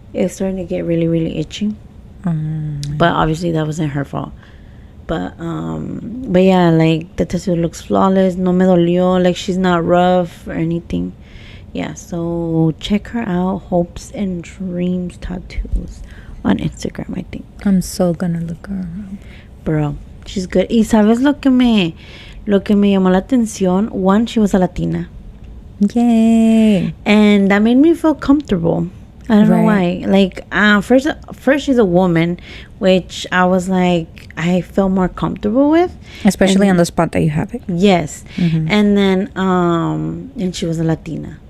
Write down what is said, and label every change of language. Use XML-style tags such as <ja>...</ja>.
<en>it was starting to get really, really itchy. But obviously that wasn't her fault. But yeah, like the tattoo looks flawless.</en> <es>No me dolió.</es> <en>Like she's not rough or anything. Yeah, so check her out. Hopes and Dreams Tattoos on Instagram, I think. I'm so gonna look her up. Bro, she's good.</en> <es>Y sabes lo que me llamó la atención?</es> <en>One, she was a Latina. Yay. And that made me feel comfortable. I don't know why. Like, first she's a woman, which I was like, I felt more comfortable with. Especially on the spot that you have it. Yes. And then, and she was a Latina.</en>